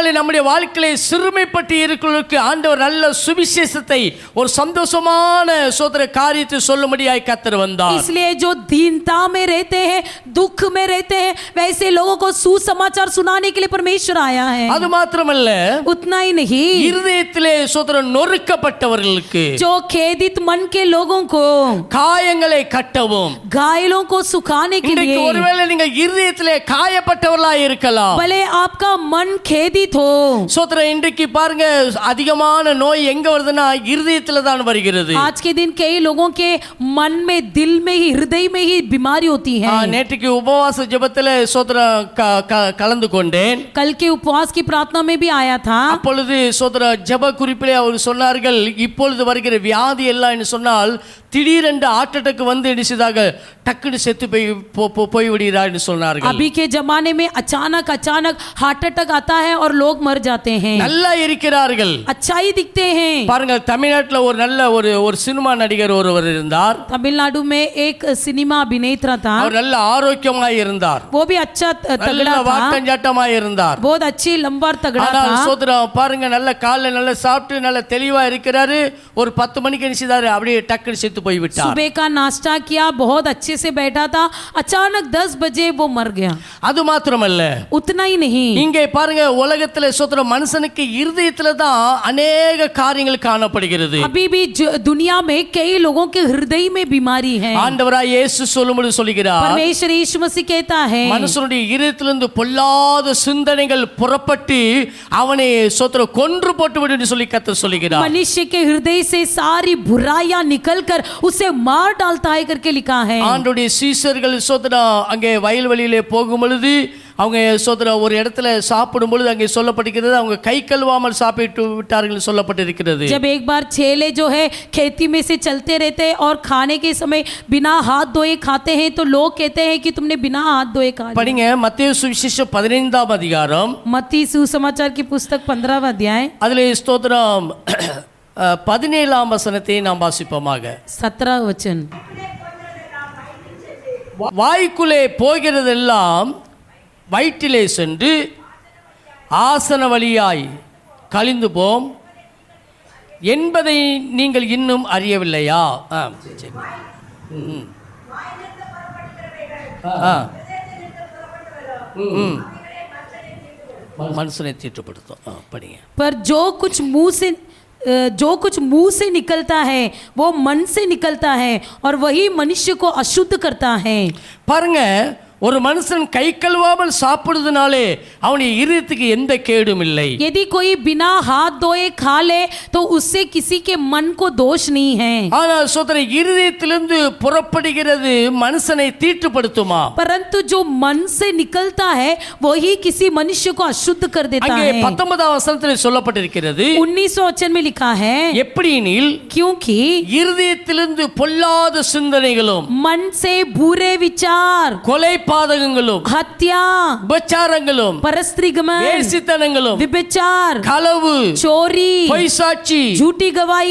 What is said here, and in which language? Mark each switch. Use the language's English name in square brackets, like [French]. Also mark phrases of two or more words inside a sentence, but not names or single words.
[Tamil] ஆகையினாலே நம்முடைய வாழ்க்கையிலே சிறுமைப்பட்டு இருக்கிறவர்களுக்கு ஆண்டவர் நல்ல சுவிசேஷத்தை சுவிசேஷத்தை ஒரு சந்தோஷமான சோதர காரியத்தை சொல்லும்படியாய் கர்த்தர் வந்தார். [Hindi] इसलिए जो दीनता में रहते हैं, दुख में रहते हैं, वैसे लोगों को सुसमाचार सुनाने के लिए परमेश्वर आया है। [Tamil] அது மாத்திரமல்ல, [Hindi] उतना ही नहीं, [Tamil] இருதயத்திலே சோதர நொறுக்கப்பட்டவர்களுக்கு, [Hindi] जो खेदित मन के लोगों को, [Tamil] காயங்களை கட்டவும். [Hindi] घायलों को सुखाने के [Tamil] இன்றைக்கு [Hindi] लिए, [Tamil] ஒருவேளை நீங்க இருதயத்திலே காயப்பட்டவர்களாய் இருக்கலாம். [Hindi] भले आपका मन खेदित हो। [Tamil] சோதர இன்றைக்கு பாருங்க, அதிகமான நோய் எங்க வருதுன்னா இருதயத்துல தான் வருகிறது. [Hindi] आज के दिन कई लोगों के मन में, दिल में ही, हृदय में ही बीमारी होती है। [Tamil] நேற்றுக்கு உபவாச ஜெபத்துல சோதர கலந்து கொண்டேன். [Hindi] कल के उपवास की प्रार्थना में भी आया था। [Tamil] அப்பொழுது சோதர ஜெப குறிப்பிலே அவர் சொன்னார்கள், இப்பொழுது வருகிற வியாதி எல்லாம் என்று சொன்னால் திடீரென்று [English] heart attack [Tamil] வந்து இடிச்சதாக டக்குனு செத்து போய் விடுகிறார் என்று சொன்னார்கள். [Hindi] अभी के जमाने में अचानक [English] heart attack [Hindi] आता है और लोग मर जाते हैं। [Tamil] நல்லா இருக்கிறார்கள், [Hindi] अच्छा ही दिखते हैं। [Tamil] பாருங்க, தமிழ்நாட்டுல ஒரு நல்ல ஒரு சினிமா நடிகர் ஒருவர் இருந்தார். [Hindi] तमिलनाडु में एक सिनेमा अभिनेता था। [Tamil] அவர் நல்ல ஆரோக்கியமாய் இருந்தார், [Hindi] वो भी अच्छा तगड़ा था, [Tamil] வாட்டஞ்சாட்டமாய் இருந்தார். [Hindi] बहुत अच्छी लंबा तगड़ा [Tamil] ஆனால் [Hindi] था। [Tamil] சோதரம் பாருங்க, நல்ல காலைல நல்ல சாப்பிட்டு நல்ல தெளிவா இருக்கிறாரு. ஒரு 10 மணிக்கு நினைச்சாரு, அப்படியே டக்குனு செத்து போய் விட்டார். [Hindi] सुबह का नाश्ता किया, बहुत अच्छे से बैठा था, अचानक 10 बजे वो मर गया। [Tamil] அது மாத்திரமல்ல, [Hindi] उतना ही नहीं, [Tamil] இங்கே பாருங்க, உலகத்துல சோதரம் மனுஷனுக்கு இருதயத்துல தான் அநேக காரியங்கள் காணப்படுகிறது. [Hindi] अभी भी दुनिया में कई लोगों के हृदय में बीमारी है। [Tamil] ஆண்டவராய் இயேசு சொல்லும்போது சொல்கிறார், [Hindi] परमेश्वर यीशु मसीह कहता है, [Tamil] மனுஷனுடைய இருதயத்திலிருந்து பொல்லாத சிந்தனைகள் புறப்பட்டு அவனை சோதர கொன்று போட்டு விடு என்று சொல்லி கர்த்தர் சொல்கிறார். [Hindi] मनुष्य के हृदय से सारी बुराइयां निकलकर उसे मार डालता है करके लिखा है। [Tamil] ஆண்டவருடைய சீஷர்கள் சோதர அங்கே வயல்வெளியிலே போகும் பொழுது, அவங்க சோதர ஒரு இடத்துல சாப்பிடும் பொழுது அங்கே சொல்லப்பட்டிருக்கிறது, அவங்க கை கழுவாமல் சாப்பிட்டு விட்டார்கள் சொல்லப்பட்டிருக்கிறது. [Hindi] जब एक बार चेले जो है खेती में से चलते रहते हैं और खाने के समय बिना हाथ धोए खाते हैं, तो लोग कहते हैं कि तुमने बिना हाथ धोए खा लिया। [Tamil] படிங்க, மத்தேயு சுவிசேஷம் 15ஆம் அதிகாரம், [Hindi] मत्ती सुसमाचार की पुस्तक 15वां अध्याय, [Tamil] அதிலே ஸ்தோத்திரம் 17ஆம் வசனத்தை நாம் வாசிப்போமாக. [Hindi] 17 वचन। [Tamil] வாய்க்குள்ளே போகிறதெல்லாம் வயிற்றிலே சென்று ஆசன வழியாய் கழிந்து போம் என்பதை நீங்கள் இன்னும் அறியவில்லையா? சரி. மனுஷனை தீட்டுப்படுத்தும். படிங்க. [Hindi] पर जो कुछ मुंह से निकलता है वो मन से निकलता है और वही मनुष्य को अशुद्ध करता है। [Tamil] பாருங்க, ஒரு மனுஷன் கை கழுவாமல் சாப்பிடுறதுனாலே அவனுடைய இருதயத்துக்கு எந்த கேடும் இல்லை. [Hindi] यदि कोई बिना हाथ धोए खा ले तो उससे किसी के मन को दोष नहीं है। [Tamil] ஆனால் சோதர இருதயத்திலிருந்து புறப்படுகிறது மனுஷனை தீட்டுப்படுத்துமா? [Hindi] परंतु जो मन से निकलता है वही किसी मनुष्य को अशुद्ध कर देता [Tamil] அங்கே [Hindi] है। [Tamil] 19ஆம் வசனத்தில் சொல்லப்பட்டிருக்கிறது, [Hindi] 19 वचन में लिखा है, [Tamil] எப்படினில் [Hindi] क्योंकि [Tamil] இருதயத்திலிருந்து பொல்லாத சிந்தனைகளும், [Hindi] मन से बुरे विचार, [Tamil] கொலை பாதகங்களும், [Hindi] हत्या, [Tamil] விபச்சாரங்களும், [Hindi] परस्त्रीगमन, [Tamil] வேசித்தனங்களும், [Hindi] विभचार, [Tamil] களவு, [Hindi] चोरी, [Tamil] பொய்சாட்சி, [Hindi] झूठी गवाही,